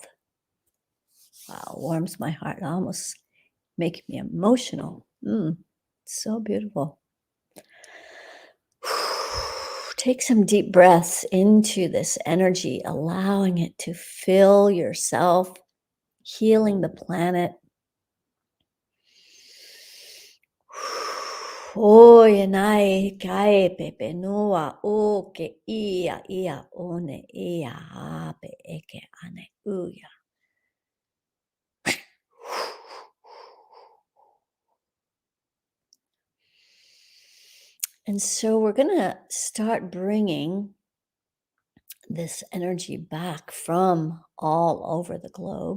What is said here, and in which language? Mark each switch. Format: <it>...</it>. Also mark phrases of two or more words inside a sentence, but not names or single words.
<en>Wow, warms my heart, almost making me emotional. So beautiful. Take some deep breaths into this energy, allowing it to fill yourself, healing the planet. Oyanai kai pepe noa o ke ia one ia ape eke ane uya. And so we're going to start bringing this energy back from all over the globe.</en>